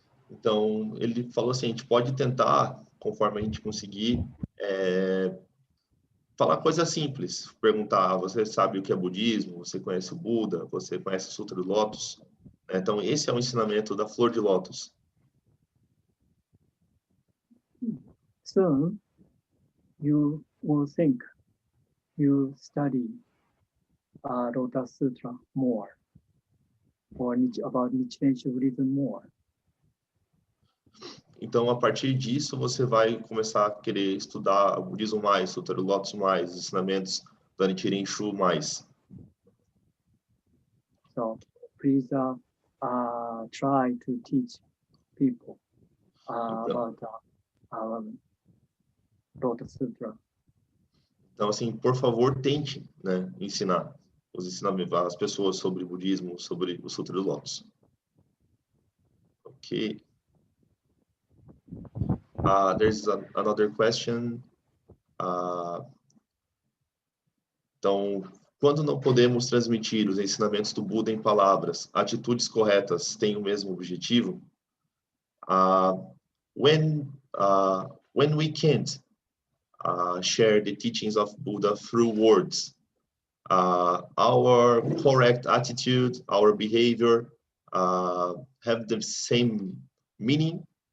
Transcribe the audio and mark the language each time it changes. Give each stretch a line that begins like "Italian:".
Portuguese: Então, ele falou assim, a gente pode tentar, conforme a gente conseguir, falar coisas simples. Perguntar, você sabe o que é budismo? Você conhece o Buda? Você conhece o Sutra do Lótus? Então, esse é o ensinamento da flor de lótus.
English: soon you will think you study Lotus Sutra more, or about Nichiren Buddhism more.
Portuguese: Então, a partir disso, você vai começar a querer estudar o budismo mais, o Sutra do Lotus mais, os ensinamentos da Nichiren Shu mais.
English: So please try to teach people about Lotus Sutra.
Portuguese: Então, assim, por favor, tente, né, ensinar os ensinamentos às pessoas sobre o budismo, sobre o Sutra do Lotus. Ok.
English: There's another question.
Portuguese: Então, quando não podemos transmitir os ensinamentos do Buda em palavras, atitudes corretas têm o mesmo objetivo?
English: When we can't share the teachings of Buddha through words, our correct attitude, our behavior have the same meaning?